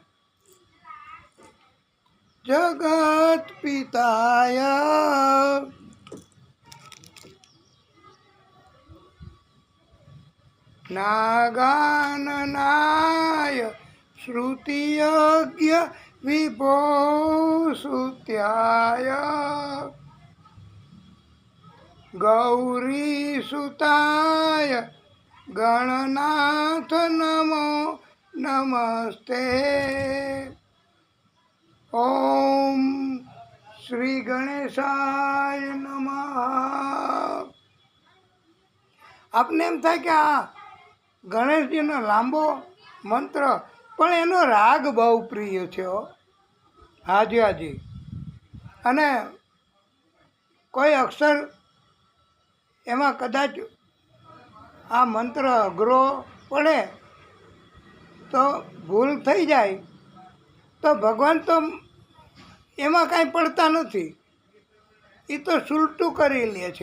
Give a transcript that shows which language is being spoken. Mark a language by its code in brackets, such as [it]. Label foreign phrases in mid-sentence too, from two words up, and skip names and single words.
[sa] जगत्पिताय नागाननाय श्रुतियज्ञ विभूसुत्याय गौरीसुताय गणनाथ नमो नमस्ते। ओम श्री गणेशाय नमः। [gu] આપણે એમ થાય કે આ ગણેશજીનો લાંબો મંત્ર પણ એનો રાગ બહુ પ્રિય છે હાજી હાજી, અને કોઈ અક્ષર એમાં કદાચ આ મંત્ર અઘરો પડે તો ભૂલ થઈ જાય તો ભગવાન તો એમાં કાંઈ પડતા નથી, એ તો સુલટું કરી લે છે.